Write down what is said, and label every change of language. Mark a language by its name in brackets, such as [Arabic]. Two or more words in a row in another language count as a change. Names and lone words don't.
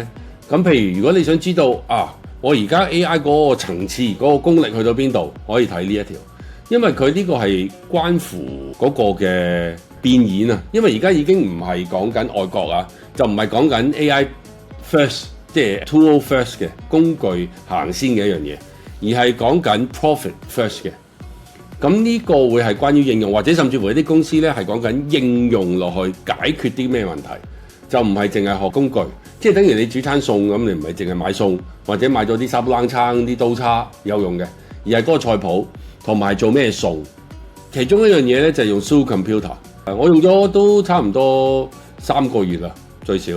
[Cantonese] 咁譬如如果你想知道啊，我而家 AI 嗰個層次嗰個功力去到邊度，可以睇呢一條。因為佢呢個係關乎嗰個嘅變現啊，因為而家已經唔係講緊外國啊，就唔係講緊 [English] AI first， [Cantonese] 即係 [English] tool first [Cantonese] 嘅工具行先嘅一樣嘢，而係講緊 [English] profit first [Cantonese] 嘅。咁呢個會係關於應用，或者甚至乎一啲公司咧係講緊應用落去解決啲咩問題，就唔係淨係學工具，即係等於你煮餐餸咁，你唔係淨係買餸或者買咗啲沙煲罌罉、啲刀叉有用嘅，而係嗰個菜譜。同埋做咩餸，其中一樣嘢咧就係用 supercomputer， 我用咗都差唔多3個月啦，最少。